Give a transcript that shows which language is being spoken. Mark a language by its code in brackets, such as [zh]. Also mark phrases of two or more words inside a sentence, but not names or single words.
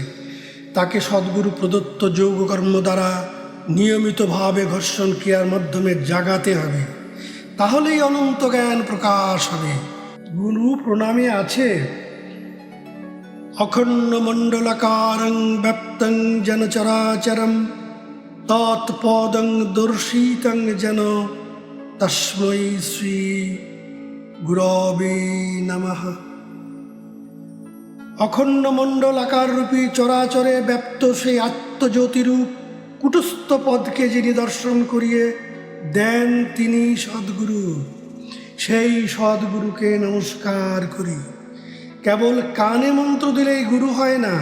[bn] তাকে সদ্গুরু প্রদত্ত যোগকর্ম দ্বারা নিয়মিতভাবে ঘর্ষণ ক্রিয়ার মাধ্যমে জাগাতে হবে, তাহলেই অনন্ত জ্ঞান প্রকাশ হবে। গুরু প্রণামে আছে, [sa] অখণ্ড মণ্ডলাকারং ব্যাপ্তং যেন চরাচরম তৎপদং দর্শিতং যেন তস্मै শ্রী গুরবে নমঃ। [bn] অখণ্ড মণ্ডল আকার রূপী চরাচরে ব্যপ্ত সেই আত্মজ্যোতিরূপ কুটস্থ পদকে যিনি দর্শন করিয়ে দেন তিনি সদ্গুরু। সেই সদ্গুরুকে নমস্কার করি। কেবল কানে মন্ত্র দিলেই গুরু হয় না।